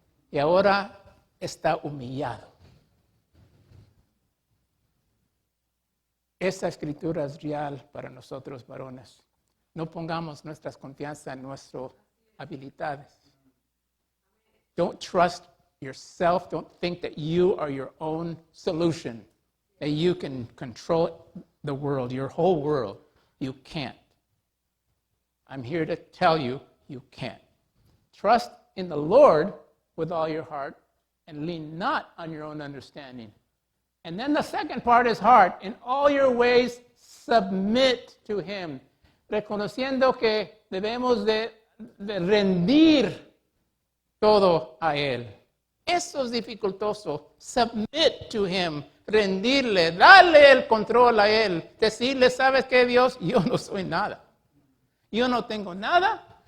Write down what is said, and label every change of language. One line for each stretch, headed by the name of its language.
Spanish: Y ahora está humillado. Esa escritura es real para nosotros varones. No pongamos nuestra confianza en nuestras habilidades.
English: Don't trust yourself. Don't think that you are your own solution, that you can control the world, your whole world. You can't. I'm here to tell you, you can't. Trust in the Lord with all your heart and lean not on your own understanding. And then the second part is heart. In all your ways, submit to him.
Spanish: Reconociendo que debemos de rendir todo a él. Eso es dificultoso.
English: Submit to him.
Spanish: Rendirle, darle el control a él. Decirle, ¿sabes qué, Dios? Yo no soy nada. Yo no tengo nada.